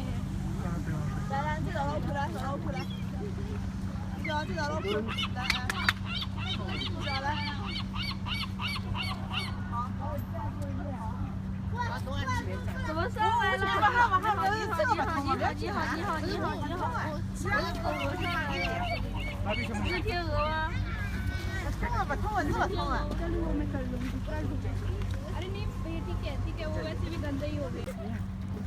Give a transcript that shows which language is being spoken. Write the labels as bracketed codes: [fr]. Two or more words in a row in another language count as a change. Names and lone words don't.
[hi] कहाँ पे वहाँ पे [zh] 来，这找老虎来，找老虎来。这找老虎，来，找来。怎么上来了？往上，你好。是天鹅吗？通了吧，通了，这么通啊 ？ [hi] अरे नहीं, ये ठीक है, वो वैसे भी गंदा ही हो गया।